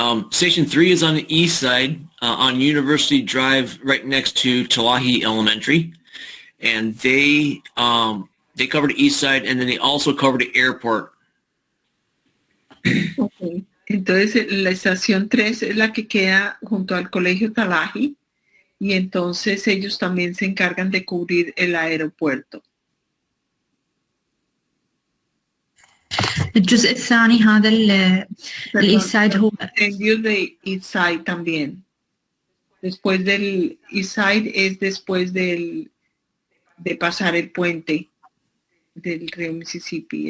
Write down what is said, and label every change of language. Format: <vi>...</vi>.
<en>Station 3 is on the east side on University Drive right next to Talahi Elementary. And they cover the east side and then they also cover the airport. Okay.</en> <es>Entonces la estación 3 es la que queda junto al colegio Talahi y entonces ellos también se encargan de cubrir el aeropuerto.</es> <ar>الجزء الثاني هذا</ar> <en>الإيست سايد</en> <ar>هو</ar> <en>the east side</en> <es>también. Después del</es> <en>east side</en> <es>es después de pasar el puente del río Mississippi.</es>